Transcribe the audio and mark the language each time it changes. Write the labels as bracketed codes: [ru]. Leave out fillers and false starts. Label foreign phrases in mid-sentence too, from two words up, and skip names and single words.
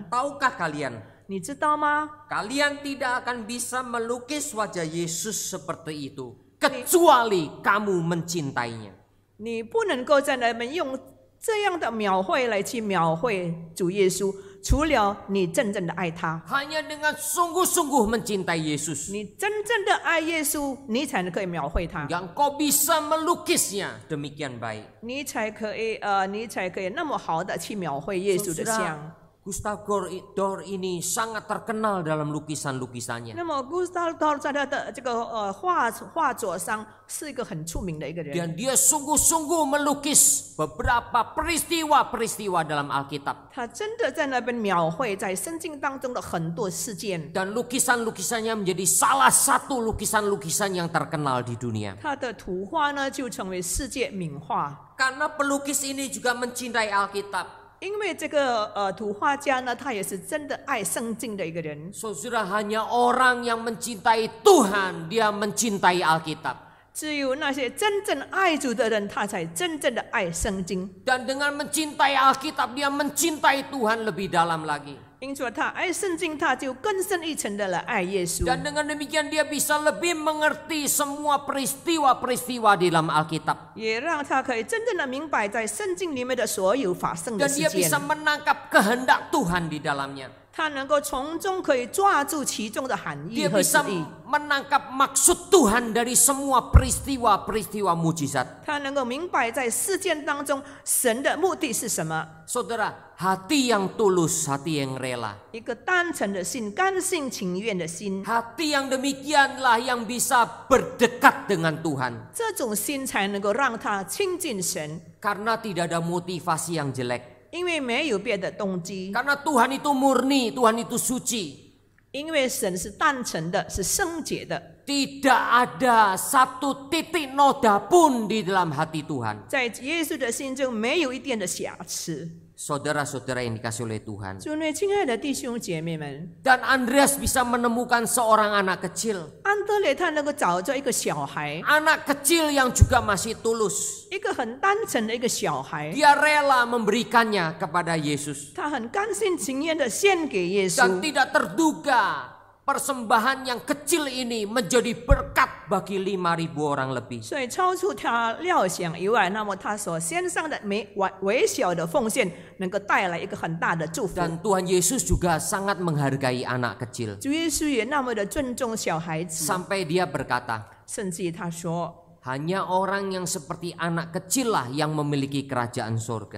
[id] Tahukah kalian? [zh] 你知道吗？ [id] Kalian tidak akan bisa melukis wajah Yesus seperti itu, kecuali kamu mencintainya. [zh] 你不能够在那边用这样的描绘来去描绘主耶稣，除了你真正的爱他， [id] Hanya dengan sungguh-sungguh mencintai Yesus, [zh] 你真正的爱耶稣，你才能可以描绘他， [id] yang kau bisa melukisnya demikian baik. [zh] 你才可以那么好的去描绘耶稣的像。 [id] Gustav Dorr ini sangat terkenal dalam lukisan-lukisannya. [zh] 那么 Gustav Dorr 在他的这个画作上是一个很出名的一个人， [id] Dan dia sungguh-sungguh melukis beberapa peristiwa-peristiwa dalam Alkitab. [zh] 他真的在那边描绘在圣经当中的很多事件。 [id] Dan lukisan-lukisannya menjadi salah satu lukisan-lukisan yang terkenal di dunia. [zh] 他的图画呢就成为世界名画， [id] Karena pelukis ini juga mencintai Alkitab. [zh] 因为这个图画家呢，他也是真的爱圣经的一个人。 [id] Saudara, hanya orang yang mencintai Tuhan, dia mencintai Alkitab. [zh] 只有那些真正爱主的人，他才真正的爱圣经。 [id] Dan dengan mencintai Alkitab, dia mencintai Tuhan lebih dalam lagi. [zh] 因此他爱圣经，他就更深一层的来爱耶稣。 [id] Dan dengan demikian dia bisa lebih mengerti semua peristiwa-peristiwa di dalam Alkitab. [zh] 也让他可以真正的明白在圣经里面的所有发生的 [id] Dan [zh] 事 [id] dia [zh] 件 [id] bisa，menangkap kehendak Tuhan di dalamnya. [zh] 他能够从中可以抓住其中的含义 [id] Dia [zh] 和旨 [id] bisa [zh] 意， [id] menangkap maksud Tuhan dari semua peristiwa-peristiwa mujizat. [zh] 他能够明白在事件当中神的目的是什么。 [id] Saudara, hati yang tulus, hati yang rela. [zh] 一个单纯的心，甘心情愿的心， [id] Hati yang demikianlah yang bisa berdekat dengan Tuhan. [zh] 这种心才能够让他亲近神， [id] Karena tidak ada motivasi yang jelek. [zh] 因为没有别的动机， [id] Karena Tuhan itu murni, Tuhan itu suci. [zh] 因为神是单纯的，是圣洁的， [id] Tidak ada satu titik noda pun di dalam hati Tuhan. [zh] 在耶稣的心中没有一点的瑕疵。 [id] Saudara-saudara yang dikasih oleh Tuhan. [zh] 主内，亲爱的弟兄姐妹们， [id] Dan Andreas bisa menemukan seorang anak kecil. [zh] 安德烈他能够找着一个小孩， [id] Anak kecil yang juga masih tulus. [zh] 一个很单纯的一个小孩， [id] Dia rela memberikannya kepada Yesus. [zh] 他很甘心情愿的献给耶 [id] Dan [zh] 稣， [id] tidak terduga persembahan yang kecil ini menjadi berkat bagi 5.000 orang lebih. [zh] 所以超出他料想以外，那么他所献上的微小的奉献，能够带来一个很大的祝福。 [id] Dan Tuhan Yesus juga sangat menghargai anak kecil. [zh] 主耶稣也那么的尊重小孩子， [id] Sampai dia berkata, [zh] 甚至他说， [id] hanya orang yang seperti anak kecil lah yang memiliki kerajaan surga.